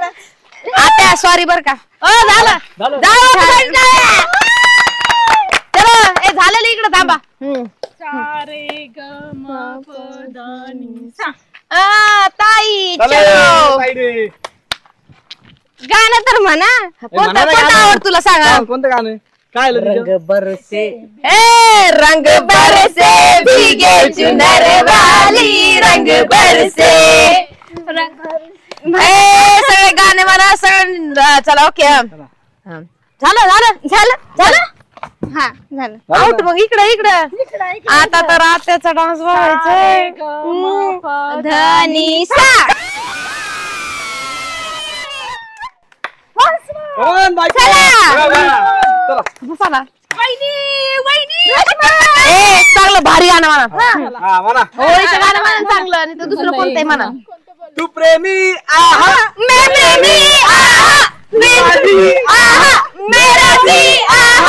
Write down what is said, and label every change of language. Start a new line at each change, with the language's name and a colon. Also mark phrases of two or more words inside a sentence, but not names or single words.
Marathi: आता सॉरी बर का. झालं चलो. हे झालेलं इकडे थांबा. सारे ग म प ध नि सा. ताई चलो. गाणं तर म्हणा. कोणतं आवड तुला सांगा. कोणतं गाणं काय
Hindi: रंग बरसे. रंग बरसे भीगे चुनर वाली, रंग बरसे.
Marathi: सगळे गाणे म्हणा सगळं. चला ओके. झालं झालं झालं झालं. हा झालं. आउट. मग इकडे आता तर आत्याचा डान्स बघायचंय. धनी सा. चला चांगलं भारी गाणं म्हणा. म्हणा होळीचं गाणं म्हणा चांगलं. आणि तर दुसरं कोणतंही म्हणा.
Hindi: तू प्रेमी आहा मैं प्रेमी आहा, आहा मेरा भी आहा.